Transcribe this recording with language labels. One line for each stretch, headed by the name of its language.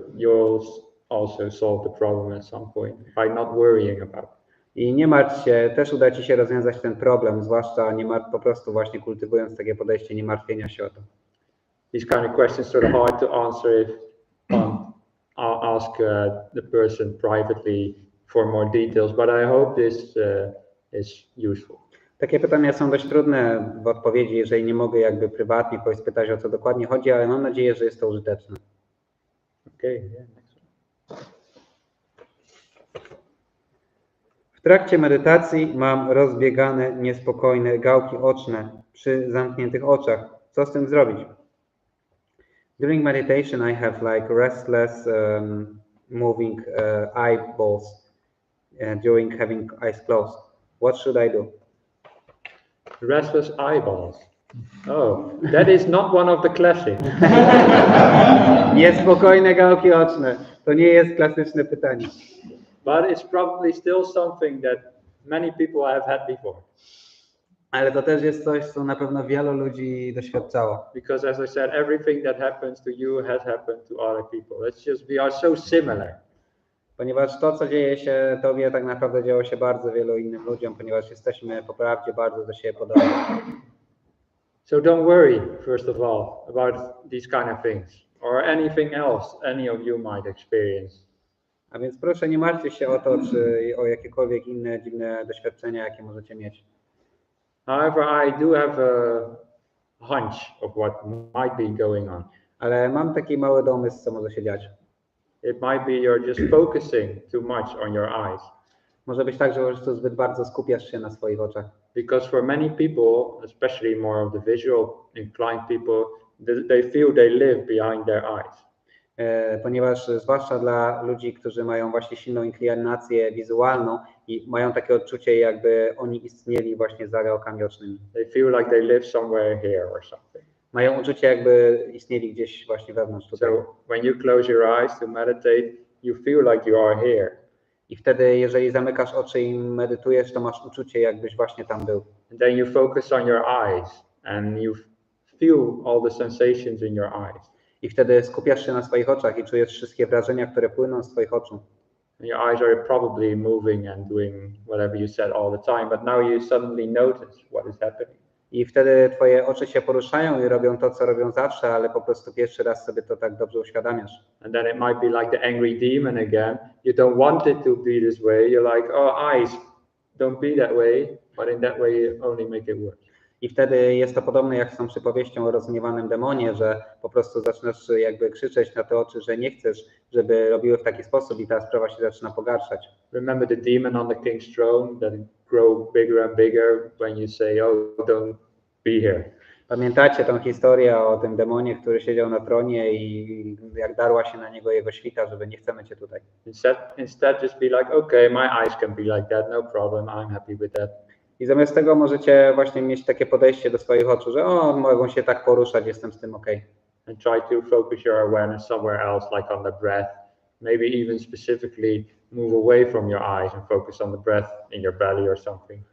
English: You'll also solve the problem at some point by not worrying about it.
Polish: I nie martw się, też uda ci się rozwiązać ten problem, zwłaszcza po prostu właśnie kultywując takie podejście nie martwienia się o to.
English: These kind of questions sort of hard to answer if I'll ask the person privately for more details, but I hope this is useful.
Polish: Takie pytania są dość trudne w odpowiedzi, jeżeli nie mogę jakby prywatnie kogoś spytać, o co dokładnie chodzi, ale mam nadzieję, że jest to użyteczne.
English: Okay, yeah, next one.
Polish: W trakcie medytacji mam rozbiegane, niespokojne gałki oczne przy zamkniętych oczach. Co z tym zrobić?
English: During meditation, I have like restless, moving eyeballs during having eyes closed. What should I do? Restless eyeballs. Oh, that is not one of the classics.
Polish: Niespokojne gałki oczne. To nie jest klasyczne pytanie.
English: But it's probably still something that many people have had before.
Polish: Ale to też jest coś, co na pewno wielu ludzi doświadczało.
English: Because as I said, everything that happens to you has happened to other people. It's just, we are so similar.
Polish: Ponieważ to, co dzieje się tobie, tak naprawdę działo się bardzo wielu innym ludziom, ponieważ jesteśmy po prawdzie bardzo do siebie podobni.
English: So don't worry, first of all, about these kind of things or anything else any of you might experience.
Polish: A więc proszę, nie martwcie się o to, czy o jakiekolwiek inne dziwne doświadczenia, jakie możecie mieć.
English: However, I do have a hunch of what might be going on.
Polish: Ale mam taki mały domysł, co może się dziać.
English: It might be you're just focusing too much on your eyes.
Polish: Może być tak, że po prostu zbyt bardzo skupiasz się na swoich oczach.
English: Because for many people, especially more of the visual inclined people, they feel they live behind their eyes.
Polish: Ponieważ zwłaszcza dla ludzi, którzy mają właśnie silną inklinację wizualną i mają takie odczucie, jakby oni istnieli właśnie za gałkami ocznymi.
English: They feel like they live somewhere here or something.
Polish: Mają uczucie, jakby istnieli gdzieś właśnie wewnątrz tutaj.
English: So when you close your eyes to meditate, you feel like you are here.
Polish: I wtedy, jeżeli zamykasz oczy i medytujesz, to masz uczucie, jakbyś właśnie tam był.
English: And then you focus on your eyes and you feel all the sensations in your eyes.
Polish: I wtedy skupiasz się na swoich oczach i czujesz wszystkie wrażenia, które płyną z twoich oczu.
English: And your eyes are probably moving and doing whatever you said all the time, but now you suddenly notice what is happening.
Polish: I wtedy twoje oczy się poruszają i robią to, co robią zawsze, ale po prostu pierwszy raz sobie to tak dobrze uświadamiasz.
English: And then it might be like the angry demon again. You don't want it to be this way. You're like, oh, eyes, don't be that way. But in that way you only make it worse.
Polish: I wtedy jest to podobne jak z tą przypowieścią o rozgniewanym demonie, że po prostu zaczynasz jakby krzyczeć na te oczy, że nie chcesz, żeby robiły w taki sposób i ta sprawa się zaczyna pogarszać.
English: Remember the demon on the king's throne that grow bigger and bigger when you say, oh, don't be here.
Polish: Pamiętacie tą historię o tym demonie, który siedział na tronie i jak darła się na niego jego świta, żeby nie chcemy cię tutaj.
English: Instead just be like, okay, my eyes can be like that, no problem, I'm happy with that.
Polish: I zamiast tego możecie właśnie mieć takie podejście do swoich oczu, że o, mogą się tak poruszać, jestem z tym okej.
English: And try to focus your awareness somewhere else, like on the breath. Maybe even specifically move away from your eyes and focus on the breath in your belly or something.